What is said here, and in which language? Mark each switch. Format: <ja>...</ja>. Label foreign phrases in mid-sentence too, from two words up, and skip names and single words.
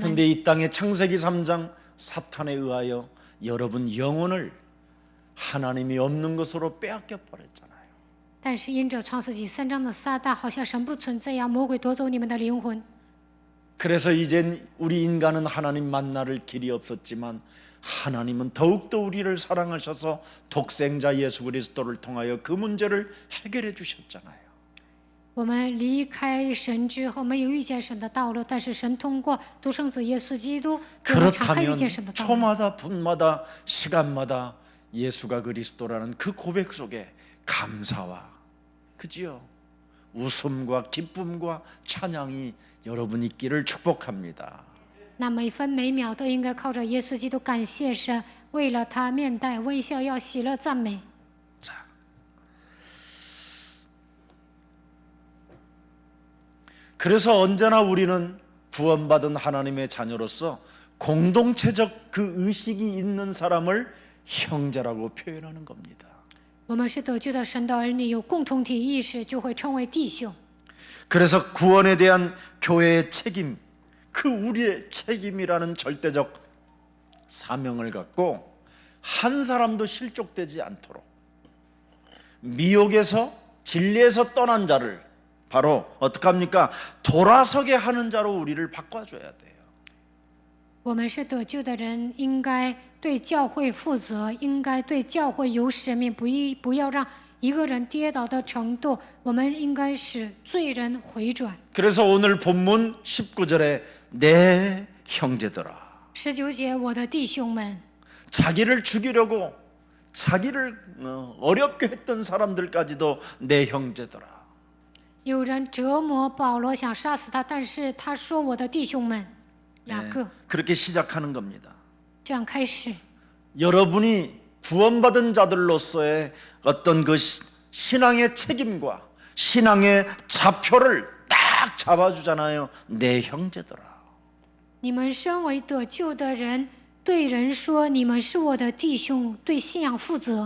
<ko>그런데 이 땅의 창세기 3장 사탄에 의하여 여러분 영혼을 하나님이 없는 것으로 빼앗겨 버렸잖아요.</ko> <zh>但是因着创世纪3章的撒旦，好像神不存在一样，魔鬼夺走你们的灵魂。</zh> <ko>그래서 이젠 우리 인간은 하나님 만날 길이 없었지만 하나님은 더욱더 우리를 사랑하셔서 독생자 예수 그리스도를 통하여 그 문제를 해결해 주셨잖아요.</ko> <zh>我们离开神之后，没有遇见神的道路，但是神通过独生子耶稣基督，给我们敞开遇</zh> <ko>그렇다면</ko> <zh>见神的道路。</zh> <ko>초마다 분마다 시간마다 예수가 그리스도라는 그 고백 속에 감사와 그지요? 웃음과 기쁨과 찬양이 여러분 있기를 축복합니다.</ko> <zh>那每分每秒都应该靠着耶稣基督感谢神，为了他面带微笑，要喜乐赞美。</zh> <ko>자, 그래서 언제나 우리는 구원받은 하나님의 자녀로서 공동체적 그 의식이 있는 사람을 형제라고 표현하는 겁니다.</ko> <zh>我们是得救的神的儿女，有共同体意识，就会称为弟兄。</zh> <ko>그래서 구원에 대한 교회의 책임, 그 우리의 책임이라는 절대적 사명을 갖고 한 사람도 실족되지 않도록 미혹에서 진리에서 떠난 자를 바로 어떡합니까? 돌아서게 하는 자로 우리를 바꿔줘야 돼요.</ko> <zh>我们是得救的人，应该对教会负责，应该对教会有使命，不要让一个人跌倒的程度，我们应该使罪人回转。</zh> <ko>그래서 오늘 본문 19절에 내 형제들아</ko> <zh>19 节，我的弟兄们，</zh> <ko>자기를 죽이려고 자기를 어렵게 했던 사람들까지도 내 형제들아</ko> <zh>有人折磨保罗，想杀死他，但是他说：“我的弟兄们，雅各。”</zh> <ko>그렇게 시작하는 겁니다.</ko> <zh>这样开始，</zh> <ko>여러분이 구원받은 자들로서의 어떤 그 신앙의 책임과 신앙의 좌표를 딱 잡아주잖아요. 내 형제들아.</ko> <zh>你们身为得救的人，对人说：“你们是我的弟兄，对信仰负责。”</zh>